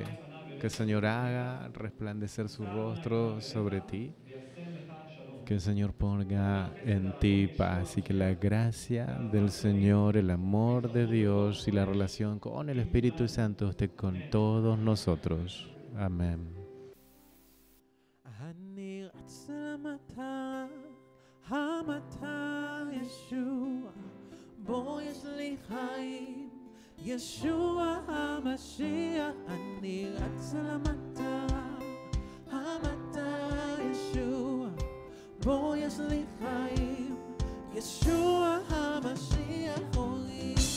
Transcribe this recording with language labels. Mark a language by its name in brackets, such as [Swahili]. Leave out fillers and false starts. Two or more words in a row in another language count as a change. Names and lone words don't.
[Spanish] Que el Señor haga resplandecer su rostro sobre ti. Que el Señor ponga en ti paz y que la gracia del Señor, el amor de Dios y la relación con el Espíritu Santo esté con todos nosotros. Amén. [Hebrew] ישוע המשיח, אני רץ למטרה, המטרה ישוע, בו יש לי חיים, ישוע המשיח הורים.